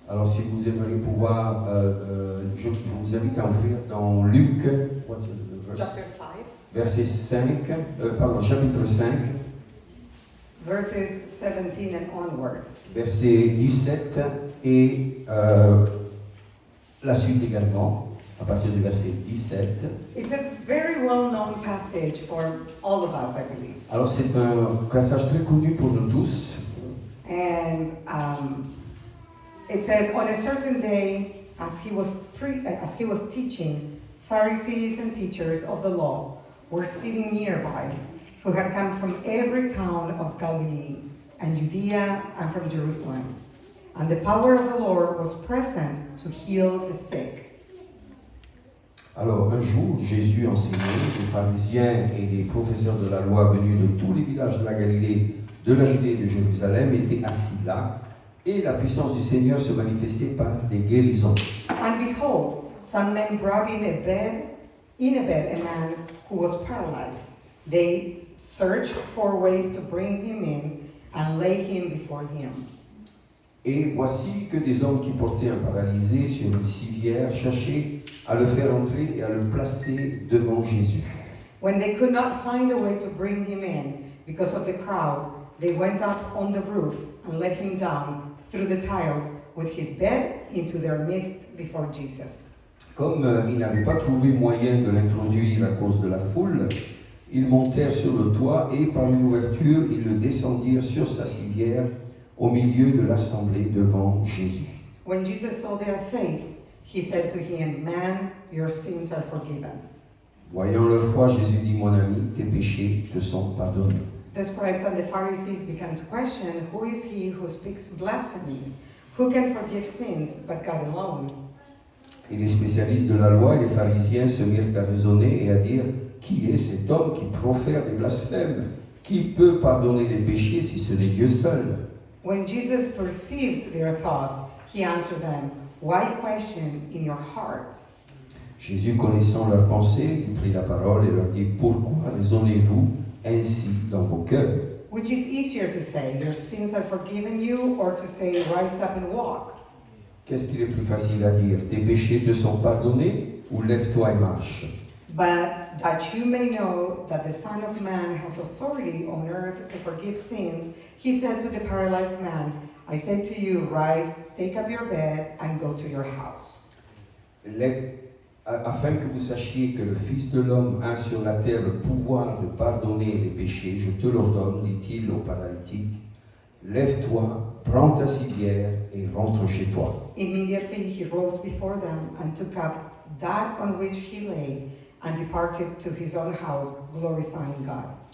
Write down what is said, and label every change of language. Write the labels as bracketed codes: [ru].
[fr] Alors si vous aimeriez pouvoir, je vous invite à ouvrir dans Luc, [en] Chapter 5. [fr] Verset 5, chapitre 5, [en] verses 17 and onwards. [fr] Verset 17 et la suite également, à partir du verset 17. [en] It's a very well-known passage for all of us, I believe. [fr] Alors c'est un passage très connu pour nous tous. [en] And it says, on a certain day, as he was teaching, Pharisees and teachers of the law were sitting nearby, who had come from every town of Galilee and Judea and from Jerusalem. And the power of the Lord was present to heal the sick. [fr] Alors un jour, Jésus enseignait, les pharisiens et les professeurs de la loi venus de tous les villages de la Galilée, de la Judée et de Jérusalem étaient assis là, et la puissance du Seigneur se manifestait par des guérisons. [en] And behold, some men brought in a bed a man who was paralyzed. They searched for ways to bring him in and lay him before him. [fr] Et voici que des hommes qui portaient un paralysé sur une civière cherchaient à le faire entrer et à le placer devant Jésus. [en] When they could not find a way to bring him in because of the crowd, they went up on the roof and let him down through the tiles with his bed into their midst before Jesus. [fr] Comme ils n'avaient pas trouvé moyen de l'introduire à cause de la foule, ils montèrent sur le toit et par une ouverture, ils le descendirent sur sa civière au milieu de l'assemblée devant Jésus. [en] When Jesus saw their faith, he said to him, "Man, your sins are forgiven." [fr] Voyant leur foi, Jésus dit, mon ami, tes péchés te sont pardonnés. [en] The scribes and the Pharisees began to question, who is he who speaks blasphemies? Who can forgive sins but God alone? [fr] Et les spécialistes de la loi et les pharisiens se mirent à raisonner et à dire « Qui est cet homme qui profère des blasphèmes? Qui peut pardonner les péchés si ce n'est Dieu seul ?» [en] When Jesus perceived their thoughts, he answered them, "Why question in your hearts? [fr] Jésus, connaissant leurs pensées, il prit la parole et leur dit « Pourquoi raisonnez-vous ainsi dans vos cœurs? [en] Which is easier to say, your sins are forgiven you, or to say, rise up and walk? [fr] Qu'est-ce qu'il est plus facile à dire? Tes péchés te sont pardonnés ou lève-toi et marche? [en] But that you may know that the Son of Man has authority on earth to forgive sins, he said to the paralyzed man, I say to you, rise, take up your bed, and go to your house. [fr] Afin que vous sachiez que le Fils de l'homme a sur la terre le pouvoir de pardonner les péchés, je te l'ordonne, dit-il au paralytique, lève-toi, prends ta civière et rentre chez toi. [en] Immediately he rose before them and took up that on which he lay and departed to his own house, glorifying God.